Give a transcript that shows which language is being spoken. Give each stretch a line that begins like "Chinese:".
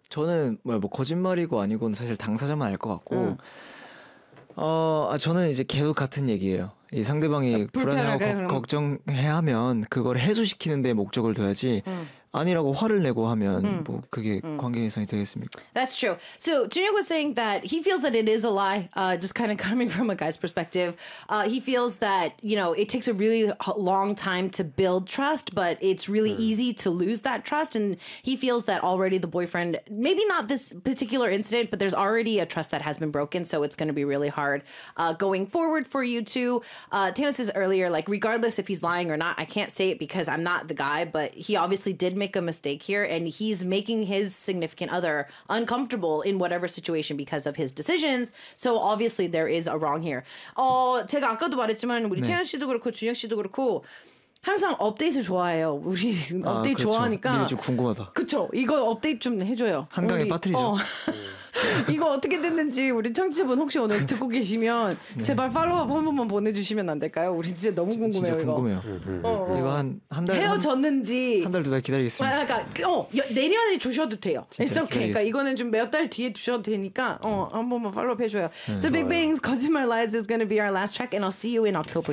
Korean: 저는 뭐 거짓말이고 아니고는 사실 당사자만 알 것 같고 저는 이제 계속 같은 얘기예요. 이 상대방이 불안해하고 걱정해하면 그걸 해소시키는 데 목적을 둬야지 아니라고 화를 내고 하면 뭐 그게 관계 개선이 되겠습니까?
English: That's true. So Junhyuk was saying that he feels that it is a lie. Just kind of coming from a guy's perspective, he feels that you know it takes a really long time to build trust, but it's really easy to lose that trust. And he feels that already the boyfriend, maybe not this particular incident, but there's already a trust that has been broken. So it's going to be really hard going forward for you two. Taehyun says earlier, like regardless if he's lying or not, I can't say it because I'm not the guy, but he obviously did make a mistake here and he's making his significant other uncomfortable in whatever situation because of his decisions. So obviously there is a wrong here.
Korean: 제가 아까도 말했지만 우리 태현 씨도 그렇고 준혁 씨도 그렇고 항상 업데이트 좋아해요. 우리 업데이트 좋아하니까. 이게 좀 궁금하다. 그렇죠. 이거 업데이트 좀 해줘요. 한강에 빠뜨리죠. 이거 어떻게 됐는지 우리 청취자분 혹시 오늘 듣고 계시면 제발 팔로우업 한 번만 보내주시면 안 될까요? 우리 진짜 너무 궁금해요. 진짜 궁금해요. 이거, 이거 한 달 헤어졌는지 한 달 두 달 기다리겠습니다. 아, 그러니까 내년에 주셔도 돼요.
English: It's okay.
Korean: 그러니까 이거는 좀 몇 달 뒤에 주셔도 되니까 한 번만 팔로우업 해줘요.
English: So
Korean: 좋아요.
English: Big Bang's 거짓말 Lies is gonna be our last track and I'll see you in October.